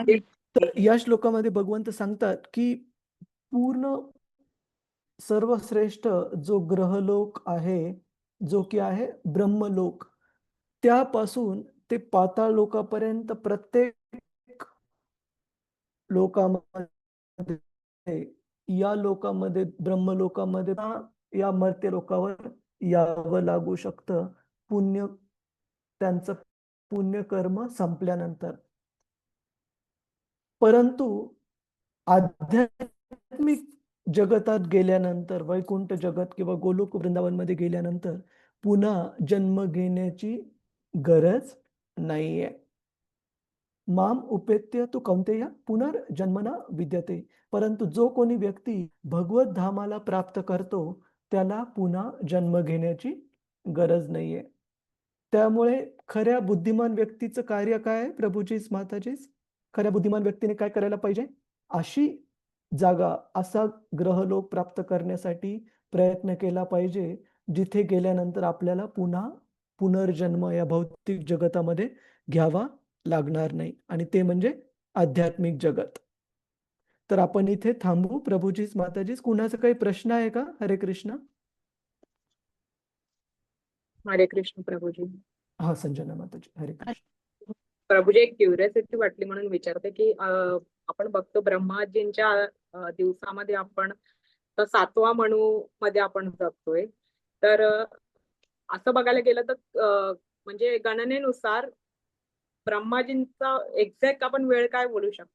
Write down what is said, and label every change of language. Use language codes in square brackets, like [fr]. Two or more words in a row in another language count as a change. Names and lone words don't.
[mr] तर या श्लोकामध्ये भगवंत सांगतात की पूर्ण सर्वश्रेष्ठ जो ग्रहलोक आहे, जो की आहे ब्रह्मलोक, त्यापासून ते पाताळ लोकापर्यंत प्रत्येक लोकामध्ये, या लोकामध्ये ब्रह्मलोकामध्ये या मर्त्य लोकावर यावं लागू शकतं त्यांचं पुण्यकर्म संपल्यानंतर. परंतु आध्यात्मिक जगतात गेल्यानंतर, वैकुंठ जगत किंवा गोलोक वृंदावनमध्ये गेल्यानंतर पुन्हा जन्म घेण्याची गरज नाहीये. [sa] माम उपेत्य तु कौन्तेय पुनर्जन्मना विद्यते. [mr] परंतु जो कोणी व्यक्ती भगवत धामाला प्राप्त करतो त्याला पुन्हा जन्म घेण्याची गरज नाहीये. त्यामुळे खऱ्या बुद्धिमान व्यक्तीचं कार्य काय आहे? प्रभूजीच माताजीच, खऱ्या बुद्धिमान व्यक्तीने काय करायला पाहिजे? अशी जागा, असा ग्रहलोक प्राप्त करण्यासाठी प्रयत्न केला पाहिजे जिथे गेल्यानंतर आपल्याला पुन्हा पुनर्जन्म या भौतिक जगतामध्ये घ्यावा लागणार नाही, आणि ते म्हणजे आध्यात्मिक जगत. तर आपण इथे थांबू. प्रभूजीच माताजीच, कुणाचा काही प्रश्न आहे का? हरे कृष्ण. हरे कृष्ण प्रभूजी. हा, संजना माताजी, हरे कृष्ण. प्रभूजी, एक क्युरियोसिटी वाटली म्हणून विचारते की आपण बघतो ब्रह्माजींच्या दिवसामध्ये आपण 7वा मनू मध्ये आपण जगतोय. तर असं बघायला गेलं तर म्हणजे गणनेनुसार ब्रह्माजींचा एक्झॅक्ट आपण वेळ काय बोलू शकतो?